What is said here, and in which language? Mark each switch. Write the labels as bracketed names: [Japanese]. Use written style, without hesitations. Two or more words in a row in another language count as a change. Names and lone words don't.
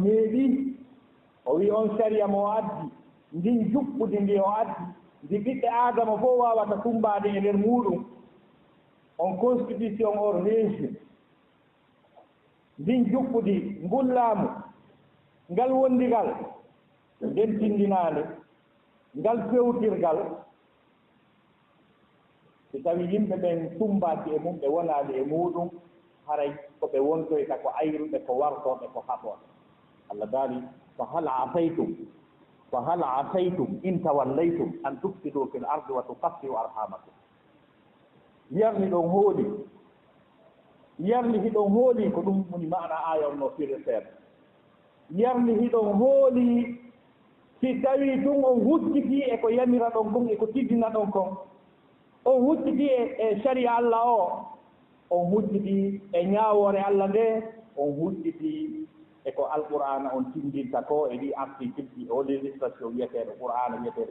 [Fula] neeɗi o wi on saria mo addi ndin juɓɓudi ndi o addi ndi ɓiɓɓe adama fof wawata tumbaade e nder muɗum on constitution or régime ndin juɓɓudi ngullaamu ngal wondigal nden tindinaande ngal fewtirgal si tawi yimɓe ɓen tumbaki e mum ɓe wonaali e muɗum haray ko ɓe wontoyta ko ayruɓe ko wartoɓe ko haɓoɓe Allah daali [Arabic] فهل عسيتم إن توليتم أن تفسدوا في الأرض وتقطعوا أرحامكم [Fula] yarni ɗon hiɗon hooli ko ɗum woni maana aya on no firre seeɗa yarni hiɗon hooli si tawi tun on hucciti e ko yamira ɗon kon e ko tiddina ɗon kon on hucciti e sharia Allah o on hucciti e ñaawore Allah nde on hucciti e ko alqur'ana on tindinta ko e ɗi article ɗi o législation wiyeteɗo qur'ana wiyeteɗo